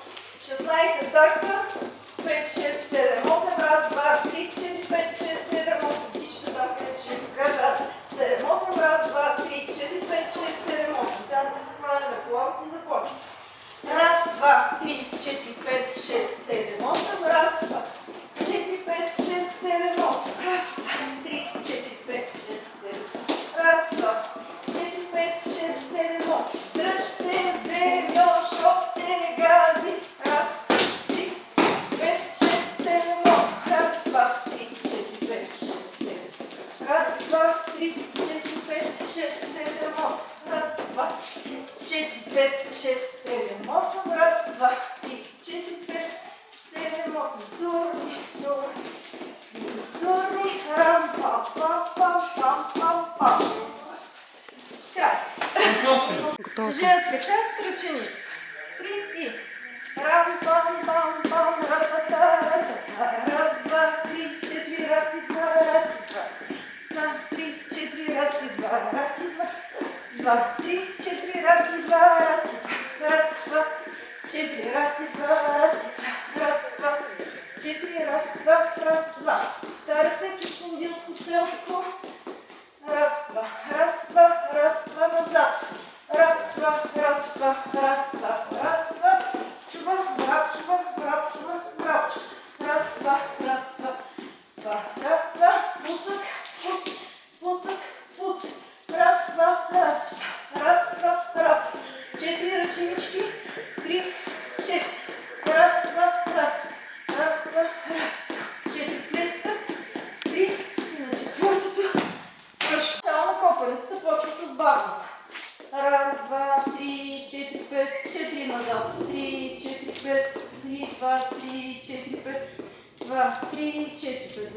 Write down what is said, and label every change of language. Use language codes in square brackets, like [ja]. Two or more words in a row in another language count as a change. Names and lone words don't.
[bg] 16 такта, 5, 6, 7, 8, раз, 2, 3, 4, 5, 6, 7, 8, тичата там, къде ще покажа, 7, 8, раз, 2, 3, 4, 5, 6, 7, 8, сега сте се хваляме колан и започваме. Раз, 2, 3, 4, 5, 6, 7, 8, раз, 2, 4, 5, 6, 7, 8, раз, 2, 3, 4, 5, 6, 7, раз, 2, 4, 5, 6, 7, 8, дръж се, земьо, шопте, гази, раз, 3, 5, 6, 7, 8, раз, 2, 3, 4, 5, 6, 7, раз, 2, 3, 4, 5, 6, 7, 8, раз, 2, 4, 5, 6, 7, 8, раз, 2, 3, 4, 5, 7, 8, сурни, сурни, сурни, рам, пам, пам, пам, пам, пам, пам. Край. Готова съм. Женска част, ръченица. 3 и рам, пам, пам, пам, ратата, ратата. Раз, два, три, четири, раз и два, раз и два. Два, три, четири, раз и два, раз и два. Два, три, четири, раз и два, раз и два. Раз, два, четири, раз и два, раз и два. Раз, два, четири, раз, два, раз, два. Втаря се кюстендилско селско. Раз, два, раз, два, раз, два, назад. Раз, два, раз, два, раз, два, раз, два. Чува, брапчува, брапчува, брапчува. Раз, два, раз, два, два, раз, два. Спусък, спусък, спусък, спусък. Раз, два, раз, два, раз, два, раз. 4 ръченички. 3, 4. Раз, два, раз, раз, два, раз. 4 клетка. 3 и на четвъртото. Начало на копаницата почва с бавната. Раз, два, три, 4, 5, 4 назад. 3, 4, 5, 3, 2, 3, 4, 5, 2, 3, 4, 5.